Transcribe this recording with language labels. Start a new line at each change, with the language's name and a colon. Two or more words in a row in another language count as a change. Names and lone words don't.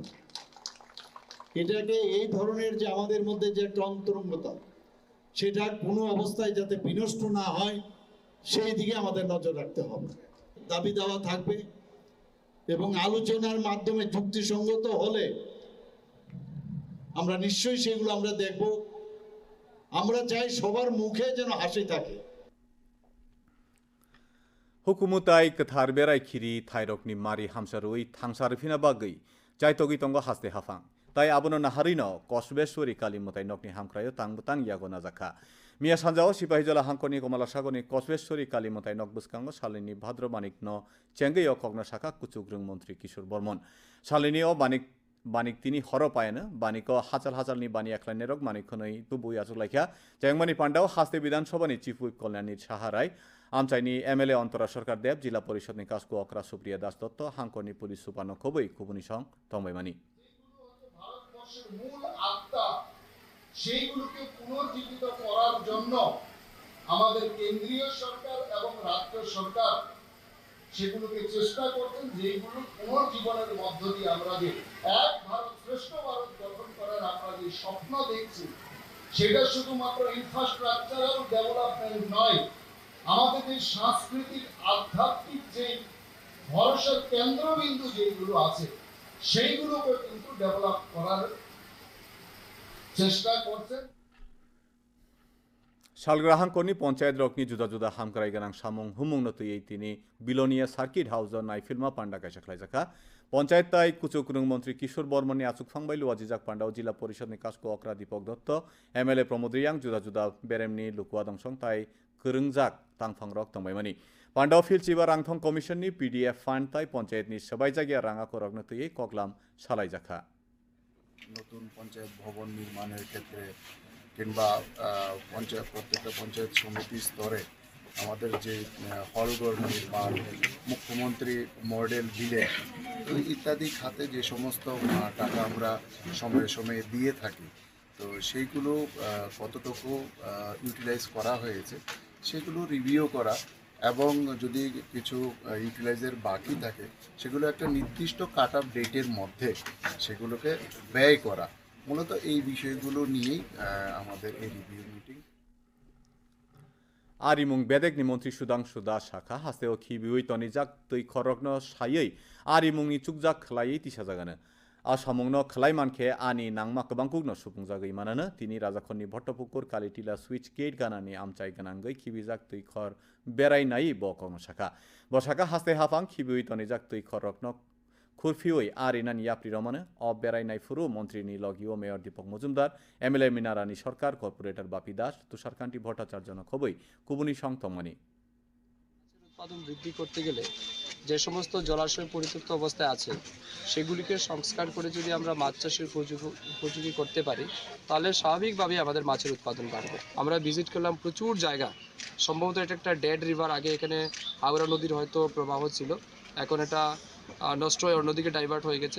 Bangla: এটাকে এই ধরনের যে আমাদের মধ্যে যে একটা অন্তরঙ্গতা, সেটা কোনো অবস্থায় যাতে বিনষ্ট না হয় সেই দিকে আমাদের নজর রাখতে হবে। দাবি দাওয়া থাকবে এবং আলোচনার মাধ্যমে যুক্তিসঙ্গত হলে আমরা নিশ্চয়ই সেগুলো আমরা দেখব। আমরা চাই সবার মুখে যেন হাসি থাকে।
Kok Borok: हुकुमुताय कथार बेराय खिरि थाइरकनि मारि हामसारुइ थांसारफिना बागै जायतगि तंग हास्ते हाफां ताई आबनो नाहारिनो कस्बेश्वरी काली मताय नकनि हामख्रायो तांबतां यागो नाजाखा मिया सानजाओ सिपाहीजला हांखनि कमला सागरनि कस्बेश्वरी काली मताय नक बुसकांगो सालिनि भाद्र बानिकनो चेंगैयो कगना शाखा कुचुग्रुं मन्त्री किशोर बर्मन सालिनिओ बानिक तिनि हर पायनो बानिको हाचाल हाचालनि बानि एकलायने रक मानिकखनै तुबुय आचुलायखा जैंगमानि पांडाव हास्ते विधानसभानि
English: chief whip
Kok Borok: कल्याणी साहाराय आमचाइनि एमएलए अंतरा सरकार देव जिला परिषदनि कास्को अक्रा सुप्रिया दास दत्त हांखनि पुलिस सुपानो खबै खुबुनि सं तंबायमानि
Bangla: মূল আত্মা সেইগুলোকে পুনর্জীবিত করার জন্য আমাদের কেন্দ্রীয় সরকার এবং রাজ্য সরকার সেগুলোকে চেষ্টা করছেন, যেগুলো পুনর্জীবনের মধ্য দিয়ে আমরা যে এক ভারত শ্রেষ্ঠ ভারত গঠন করার আমরা যে স্বপ্ন দেখছি, সেটা শুধুমাত্র
English: infrastructural development
Bangla: নয়, আমাদের যে সাংস্কৃতিক আধ্যাত্মিক যে ভরসার কেন্দ্রবিন্দু যেগুলো আছে সেইগুলোকে কিন্তু ডেভেলপ করার চেষ্টা করছেন।
Kok Borok: सालग्राहांकनि पंचायत रकनि जुदा जुदा हामक्राय गोनां सामुं हुमुंनो तुयै तिनि बिलोनिया सार्किट हाउस नायफिल्मा पांडा कायसाख्लायजाखा पंचायत ताय कुचुकुरुं मंत्री किशोर बर्मननि आचुकफांबाय लुवाजिजाक पांडाव जिला परिषदनि कास्को अक्रा दीपक दत्त एमएलए प्रमोद रियां जुदा जुदा बेरेमनि लुकुवा दंसं ताय गोरोंजाक तांफांरक तंबायमानि पांडाव फिलचिबा रांथं कमिशननि
English: PDF fund
Kok Borok: ताय पंचायतनि सबाय जायगाया राङा करगनो तुयै कगलाम सालायजाखा
Bangla: নতুন পঞ্চায়েত ভবন নির্মাণের ক্ষেত্রে কিংবা প্রত্যেকটা পঞ্চায়েত সমিতি স্তরে আমাদের যে হলঘর নির্মাণ, মুখ্যমন্ত্রী মডেল ভিলেজ ইত্যাদি খাতে যে সমস্ত টাকা আমরা সময়ে সময়ে দিয়ে থাকি, তো সেইগুলো কতটুকু ইউটিলাইজ করা হয়েছে সেগুলো রিভিউ করা, এবং যদি কিছু ইউটিলাইজের বাকি থাকে সেগুলো একটা নির্দিষ্ট
English: cut off date
Bangla: মধ্যে সেগুলোকে ব্যয় করা, মূলত এই বিষয়গুলো নিয়েই আমাদের এই
English: review meeting.
Kok Borok: आरिमुं बेदेगनि मन्त्री सुदांशु दास शाखा हास्तेओ खिबिउइ तनिजाक तै खरगनो सायै आरिमुंनि चुकजाक खलायै तिसाजागानो आसामुंनो खलाय मानखे आनि नांमा गोबांकुगनो सुफुंजागै मानोनो तिनि राजाखननि भट्टपुकुर कालिटिला
English: sluice gate
Kok Borok: गानानि आमचाय गोनांगै खिबिजाक तै खर बेरायनायै बकनो शाखा बशाखा हास्ते हाफां खिबिउइ तनिजाक तै खरगनो खुरफिउइ आरिनानि याप्रि रमानो अब बेरायनाय फुरु मन्त्रीनि लगिओ मेयर दीपक मजुमदार एमएलए मिनारानि सरकार कर्पोरेटर बापी दास तुषारकान्ति भट्टाचार्य खबै कुबुनि संतमनि
Bangla: উৎপাদন বৃদ্ধি করতে গেলে যে সমস্ত জলাশয় পরিত্যক্ত অবস্থায় আছে সেগুলিকে সংস্কার করে যদি আমরা মাছ চাষের উপযোগী করতে পারি তাহলে স্বাভাবিকভাবেই আমাদের মাছের উৎপাদন বাড়বে। আমরা ভিজিট করলাম প্রচুর জায়গা, সম্ভবত এটা একটা
English: dead river,
Bangla: আগে এখানে হাওড়া নদীর হয়তো প্রবাহ ছিল, এখন এটা নষ্ট হয়ে অন্যদিকে ডাইভার্ট হয়ে গেছে।